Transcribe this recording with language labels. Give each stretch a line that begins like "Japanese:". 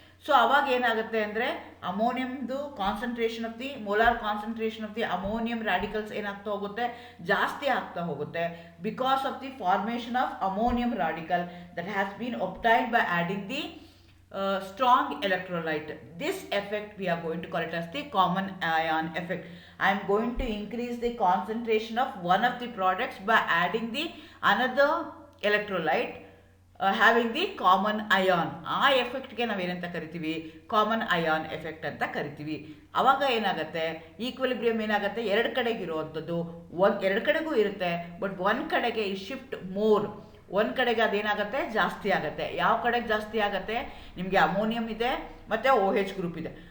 Kannada: So ಅವಾಗ ಏನಾಗುತ್ತೆ ಅಂದರೆ ಅಮೋನಿಯಮ್ದು
English: concentration of the molar concentration of the ammonium radicals
Kannada: ಏನಾಗ್ತಾ ಹೋಗುತ್ತೆ, ಜಾಸ್ತಿ ಆಗ್ತಾ ಹೋಗುತ್ತೆ,
English: Because of the formation of ammonium radical that has been obtained by adding the strong electrolyte. This effect we are going to call it as the common ion effect. I am going to increase the concentration of one of the products by adding the another electrolyte having the common ion.
Kannada: ಆ ಎಫೆಕ್ಟ್ಗೆ ನಾವೇನಂತ ಕರಿತೀವಿ, common ion effect ಅಂತ ಕರಿತೀವಿ. ಆವಾಗ ಏನಾಗುತ್ತೆ, equilibrium ಏನಾಗುತ್ತೆ, ಎರಡು ಕಡೆಗಿರುವಂಥದ್ದು ಎರಡು ಕಡೆಗೂ ಇರುತ್ತೆ, ಬಟ್ ಒಂದು ಕಡೆಗೆ ಈ ಶಿಫ್ಟ್ ಮೋರ್, ಒಂದು ಕಡೆಗೆ ಅದೇನಾಗುತ್ತೆ, ಜಾಸ್ತಿ ಆಗುತ್ತೆ. ಯಾವ ಕಡೆಗೆ ಜಾಸ್ತಿ ಆಗುತ್ತೆ, ನಿಮಗೆ ಅಮೋನಿಯಂ ಇದೆ ಮತ್ತು OH ಗ್ರೂಪ್ ಇದೆ.